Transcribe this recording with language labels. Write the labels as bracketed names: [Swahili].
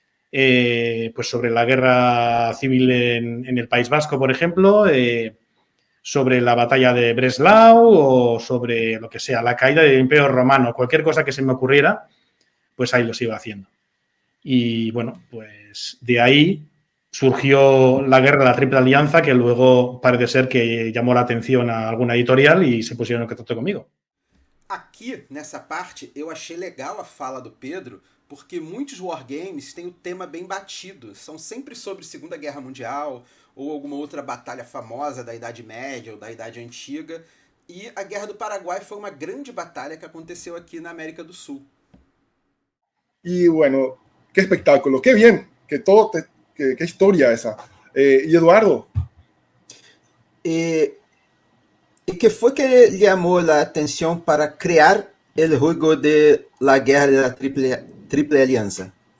[Spanish] Pues sobre la guerra civil en el País Vasco, por ejemplo, sobre la batalla de Breslau o sobre lo que sea, la caída del Imperio Romano, cualquier cosa que se me ocurriera, pues ahí los iba haciendo. Y bueno, pues de ahí surgió la guerra de la Triple Alianza, que luego parece ser que llamó la atención a alguna editorial y se pusieron en contacto conmigo. [Portuguese] Aqui, nessa parte, eu achei legal a fala do Pedro, porque muitos wargames têm o tema bem batido. São sempre sobre Segunda Guerra Mundial ou alguma outra batalha famosa da Idade Média ou da Idade Antiga. E a Guerra do Paraguai foi uma grande batalha que aconteceu aqui na América do Sul. [Spanish] Y bueno, qué espectáculo, qué bien, qué historia esa. Y Eduardo. ¿Y qué fue que le llamó la atención para crear el juego de la Guerra de la Triple Alianza?